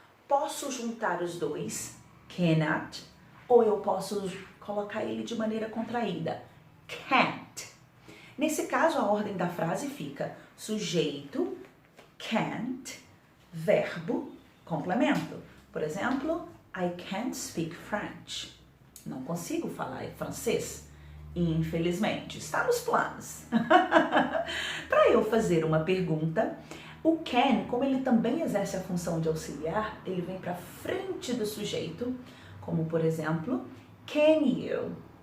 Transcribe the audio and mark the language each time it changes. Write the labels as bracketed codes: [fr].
[pt] Posso juntar os dois, cannot, ou eu posso colocar ele de maneira contraída, can't. Nesse caso, a ordem da frase fica sujeito, can't, verbo, complemento. Por exemplo, [en] I can't speak French. [pt] Não consigo falar francês. Infelizmente, está nos planos. Para eu fazer uma pergunta, o can, como ele também exerce a função de auxiliar, ele vem para frente do sujeito, como por exemplo, [en] can you?